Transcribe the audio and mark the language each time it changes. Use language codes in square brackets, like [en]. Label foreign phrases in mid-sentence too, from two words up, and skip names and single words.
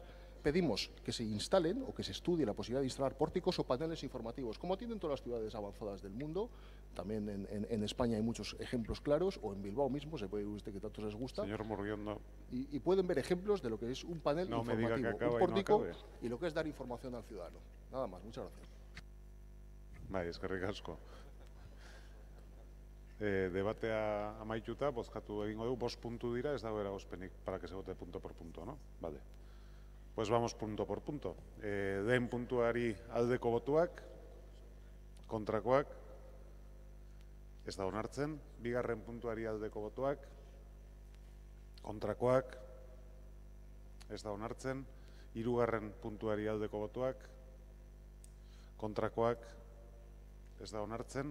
[es] Pedimos que se instalen o que se estudie la posibilidad de instalar pórticos o paneles informativos, como tienen todas las ciudades avanzadas del mundo. También en España hay muchos ejemplos claros, o en Bilbao mismo, se puede ver usted que tanto les gusta. Señor Murguiondo. Y pueden ver ejemplos de lo que es un panel informativo, un pórtico y lo que es dar información al ciudadano. Nada más, muchas gracias. [eu] Bai, eskerrik asko. Debatea amaituta, bozkatu egingo dugu, 5 puntu dira, ez dago eragozpenik [es] para que se vote punto por punto, ¿no? Vale. Pues vamos punto por punto. [eu] Lehen puntuari aldeko botuak, kontrakoak, ez da onartzen. Bigarren puntuari aldeko botoak, kontrakoak, ez da onartzen. Hirugarren puntuari aldeko botoak, kontrakoak, ez da onartzen.